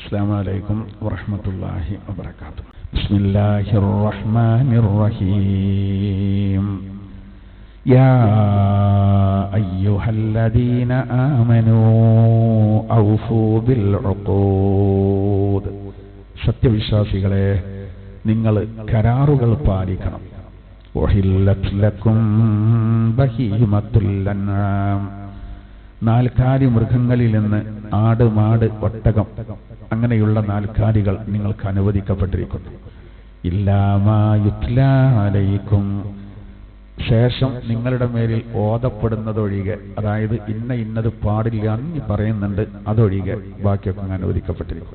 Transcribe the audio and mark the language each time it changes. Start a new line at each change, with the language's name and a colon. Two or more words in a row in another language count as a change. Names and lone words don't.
Arabic: السلام عليكم ورحمة الله وبركاته. بسم الله الرحمن الرحيم. يا أيها الذين آمنوا أوفوا بالعقود.
Malayalam: സത്യവിശ്വാസികളെ, നിങ്ങൾ കരാറുകൾ പാലിക്കണം.
Arabic: وحلت لكم بهيمة الأنعام.
Malayalam: നാൽക്കാലി മൃഗങ്ങളിൽ നിന്ന് ആട്, മാട്, ഒട്ടകം അങ്ങനെയുള്ള നാൽക്കാലികൾ നിങ്ങൾക്ക് അനുവദിക്കപ്പെട്ടിരിക്കുന്നു.
Arabic: إلا ما يتلى عليكم,
Malayalam: ശേഷം നിങ്ങളുടെ മേലിൽ ഓതപ്പെടുന്നതൊഴികെ, അതായത് ഇന്നത് പാടില്ല എന്ന് പറയുന്നുണ്ട്, അതൊഴികെ ബാക്കിയൊക്കെ അനുവദിക്കപ്പെട്ടിരിക്കുന്നു.